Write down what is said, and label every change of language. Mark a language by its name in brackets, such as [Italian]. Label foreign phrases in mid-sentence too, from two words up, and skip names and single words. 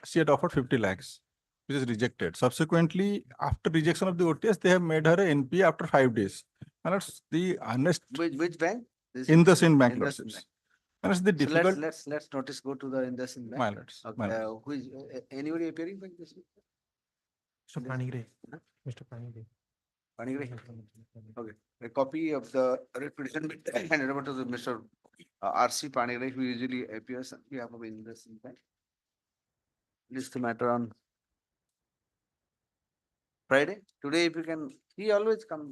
[English] She had offered 50 lakhs, which is rejected. Subsequently, after rejection of the OTS, they have made her a NPA after 5 days. And that's the honest. Which bank? In the same bank, Indus lordships. Bank. And it's the So difficult. let's notice go to the Indus Bank. My lords, Okay, my lords. who is anybody appearing like this? Mr. Panigrahi. Mr. Panigrahi. Panigrahi. Okay, a copy of the representation handed over to the Mr. RC Panigrahi, who usually appears on behalf of Indus Bank. List the matter on Friday. Today, if you can, he always comes.